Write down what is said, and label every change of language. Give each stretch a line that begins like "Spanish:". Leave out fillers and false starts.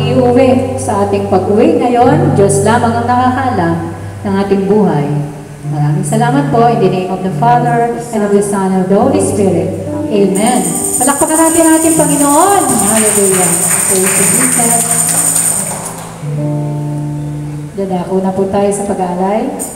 Filipino: uuwi sa ating pag-uwi ngayon. Diyos lamang ang nakakalam ng ating buhay. Maraming salamat po.
English: In the name of the Father, and of the Son, and of the Holy Spirit. Amen.
Filipino: Palakpakan natin ang ating Panginoon. Hallelujah.
English: Praise to Jesus.
Filipino: Dadako na po tayo sa pag-aalay.